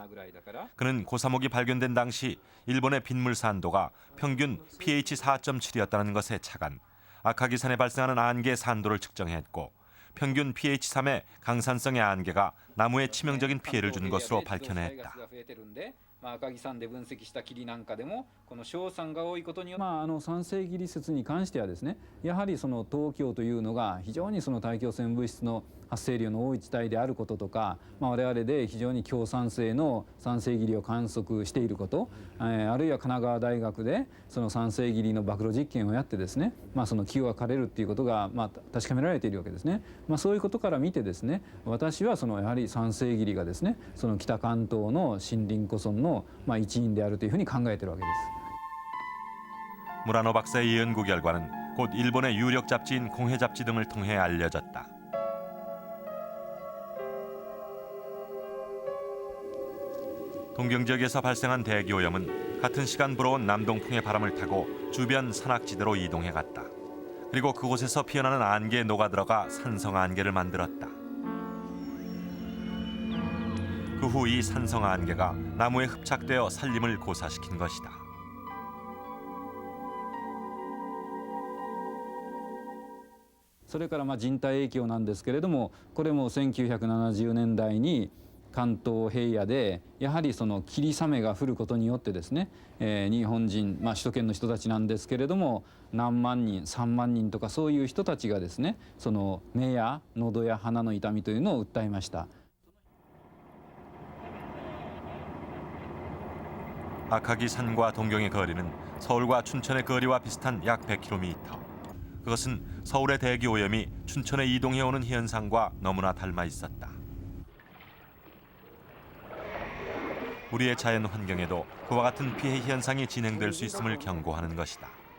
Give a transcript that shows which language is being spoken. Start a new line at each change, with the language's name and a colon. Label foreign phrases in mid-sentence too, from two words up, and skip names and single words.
Korean: 그는 고사목이 발견된 당시 일본의 빗물 산도가 평균 pH 4.7이었다는 것에 착안 아카기산에 발생하는 안개 산도를 측정했고 평균 pH 3의 강산성의 안개가 나무에 치명적인 피해를 준 것으로 밝혀냈다.
Japanese: 赤木山で分析した霧なんかでもこの硝酸が多いことによって酸性霧説に関してはですね、やはりその東京というのが非常にその大気汚染物質の発生量の多い地帯であることとか、我々で非常に強酸性の酸性霧を観測していること、あるいは神奈川大学でその酸性霧の暴露実験をやってですね、その気が枯れるっていうことが確かめられているわけですね。そういうことから見てですね、私はそのやはり酸性霧がですね、その北関東の森林古村の一因であるというふうに考えているわけです。
Korean: 무라노 박사의 연구 결과는 곧 일본의 유력 잡지인 공해 잡지 등을 통해 알려졌다. 동경 지역에서 발생한 대기 오염은 같은 시간 불어온 남동풍의 바람을 타고 주변 산악지대로 이동해 갔다. 그리고 그곳에서 피어나는 안개에 녹아들어가 산성안개를 만들었다. 그 후 이 산성안개가 나무에 흡착되어 산림을 고사시킨 것이다.
Japanese: それから人体影響なんですけれども、これも1970年代に関東平野でやはりその霧雨が降ることによってですね、日本人、首都圏の人たちなんですけれども、何万人、3万人とかそういう人たちがですね、その目や喉や鼻の痛みというのを訴えました。
Korean: 아카기 산과 동경의 거리는 서울과 춘천의 거리와 비슷한 약 100km. 그것은 서울의 대기 오염이 춘천에 이동해오는 현상과 너무나 닮아 있었다. 우리의 자연 환경에도 그와 같은 피해 현상이 진행될 수 있음을 경고하는 것이다.